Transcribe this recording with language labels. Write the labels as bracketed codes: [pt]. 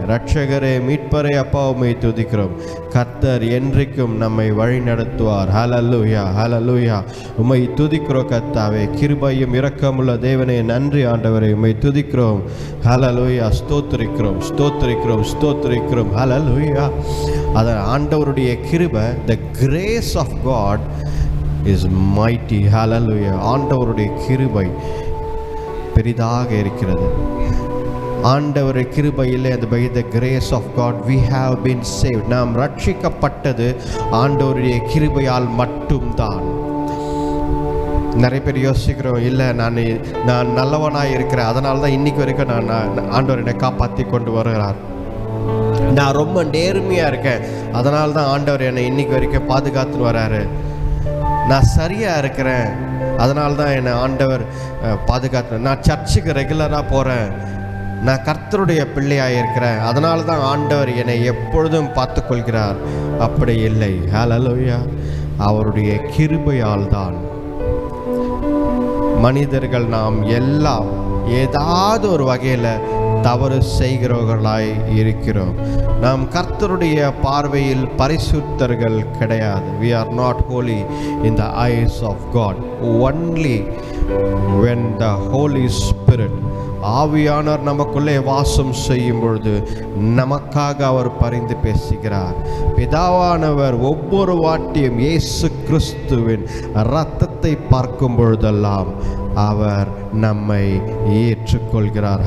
[ta] ரட்சகரே, மீட்பரே, அப்பா உம்மை துதிக்கிறோம். கர்த்தர் என்றைக்கும் நம்மை வழி நடத்துவார். ஹல்லேலூயா ஹல்லேலூயா. உம்மை துதிக்கிறோம் கர்த்தாவே. கிருபையும் இரக்கமுள்ள தேவனே, நன்றி ஆண்டவரே, உம்மை துதிக்கிறோம். ஹல்லேலூயா. ஸ்தோத்திரிக்கிறோம் ஸ்தோத்திரிக்கிறோம் ஸ்தோத்திரிக்கிறோம். ஹல்லேலூயா. அதன் ஆண்டவருடைய கிருபை, [en] the grace of God is mighty. hallelujah. [ta] ஆண்டவருடைய கிருபை பெரிதாக இருக்கிறது. ஆண்டவருடைய கிருபையிலே, அந்த [en] by the grace of God we have been saved. [ta] நாம் ரட்சிக்கப்பட்டது ஆண்டவருடைய கிருபையால் மட்டும்தான். நிறைய பேர் யோசிக்கிறோம், இல்லை நான் நல்லவனாக இருக்கிறேன், அதனால தான் இன்னைக்கு வரைக்கும் நான் ஆண்டவர் என்னை காப்பாற்றி கொண்டு வருகிறார். நான் ரொம்ப நேர்மையாக இருக்கேன், அதனால தான் ஆண்டவர் என்னை இன்னைக்கு வரைக்கும் பாதுகாத்துன்னு வராரு. நான் சரியாக இருக்கிறேன், அதனால தான் என்னை ஆண்டவர் பாதுகாத்து. நான் சர்ச்சுக்கு ரெகுலராக போகிறேன், நான் கர்த்தருடைய பிள்ளையாக இருக்கிறேன், அதனால தான் ஆண்டவர் என்னை எப்பொழுதும் பார்த்து கொள்கிறார். அப்படி இல்லை. ஹல்லேலூயா. அவருடைய கிருபையால் தான். மனிதர்கள் நாம் எல்லாம் ஏதாவது ஒரு வகையில் தவறு செய்கிறவர்களாய் இருக்கிறோம். நாம் கர்த்தருடைய பார்வையில் பரிசுத்தர்கள் கிடையாது. [en] We are not holy in the eyes of God. Only when the Holy Spirit, [ta] ஆவியானவர் நமக்குள்ளே வாசம் செய்யும் பொழுது நமக்காக அவர் பரிந்து பேசுகிறார். பிதாவானவர் ஒவ்வொரு வாட்டியும் இயேசு கிறிஸ்துவின் இரத்தத்தை பார்க்கும் பொழுதெல்லாம் அவர் நம்மை ஏற்றுக்கொள்கிறார்.